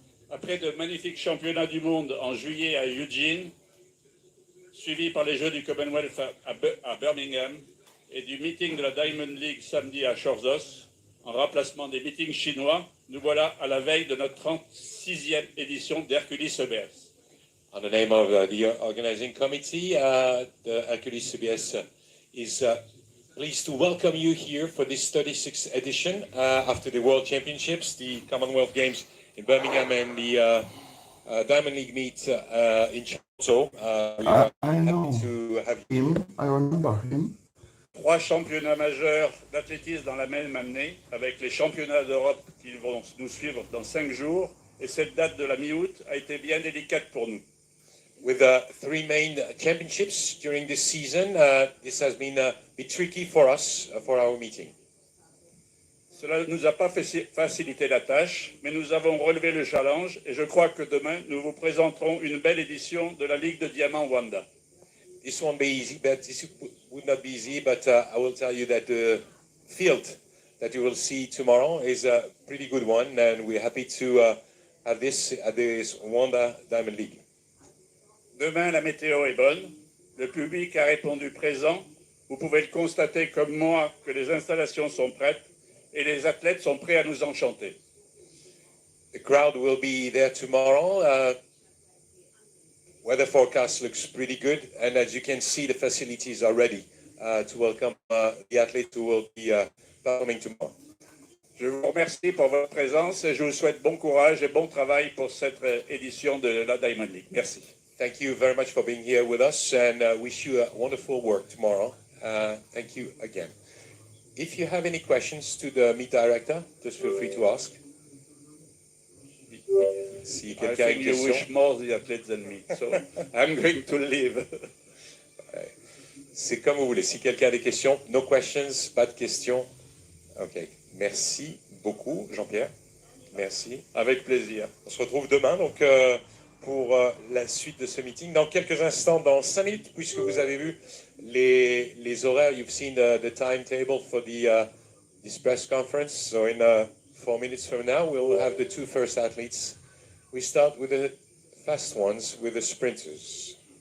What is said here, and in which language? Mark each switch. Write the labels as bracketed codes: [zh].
[fr] Après de magnifiques championnats du monde en juillet à Eugene, suivis par les Jeux du Commonwealth à Birmingham et du meeting de la Diamond League samedi à Chorzos, en remplacement des meetings chinois, nous voilà à la veille de notre 36e édition d'Hercules CBS. [en] On the name of the organizing committee, the Hercules CBS is pleased to welcome you here for this 36th edition after the World Championships, the Commonwealth Games in Birmingham and the Diamond League meet in Toronto. I know him, I remember him. [fr] 3 championnats majeurs d'athlétisme dans la même année, avec les championnats d'Europe qui vont nous suivre dans 5 jours. Et cette date de la mi-août a été bien délicate pour nous. [en] With 3 main championships during this season, this has been a bit tricky for us, for our meeting. [fr] Cela ne nous a pas facilité la tâche, mais nous avons relevé le challenge et je crois que demain, nous vous présenterons une belle édition de la Ligue de Diamant Wanda. [en] This won't be easy, but this would not be easy, but I will tell you that the field that you will see tomorrow is a pretty good one, and we're happy to have this at this Wanda Diamond League. [fr] Demain, la météo est bonne, le public a répondu présent, vous pouvez le constater comme moi que les installations sont prêtes et les athlètes sont prêts à nous enchanter. [en] The crowd will be there tomorrow. Weather forecast looks pretty good, and as you can see, the facilities are ready to welcome the athletes who will be performing tomorrow. [fr] Je vous remercie pour votre présence et je vous souhaite bon courage et bon travail pour cette édition de la Diamond League. Merci. [en] Thank you very much for being here with us, and wish you a wonderful work tomorrow. Thank you again. If you have any questions to the meet director, just feel free to ask. [fr] Si quelqu'un a une question. [en] You wish more the athletes than me, so I'm going to leave. [fr] C'est comme vous voulez. Si quelqu'un a des questions, [en] no questions, [fr] pas de questions. Ok. Merci beaucoup, Jean-Pierre. Merci. Avec plaisir. On se retrouve demain, donc pour la suite de ce meeting. Dans quelques instants, dans 5 minutes, puisque vous avez vu les horaires, [en] you've seen the timetable for this press conference. So in 4 minutes from now, we'll have the 2 first athletes. We start with the fast ones, with the sprinters.